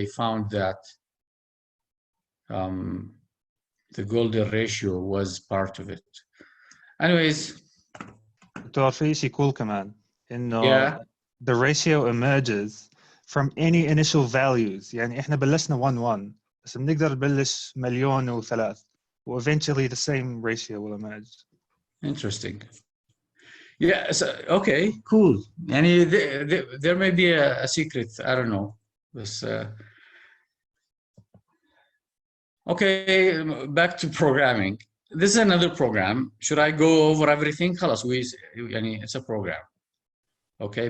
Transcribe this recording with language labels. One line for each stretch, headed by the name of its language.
English: They found that the golden ratio was part of it. Anyways.
Arabic: دكتور في شيء
English: cool
Arabic: كمان إنه
English: Yeah. the ratio emerges from any initial values.
Arabic: يعني إحنا بلشنا 1 بس بنقدر نبلش 1,000,003 و
English: eventually the same ratio will emerge. Interesting. Yeah. So, okay. Cool.
Arabic: يعني
English: there may be a secret. I don't know. But okay. Back to programming. This is another program. Should I go over everything?
Arabic: خلاص يعني
English: it's a program. Okay.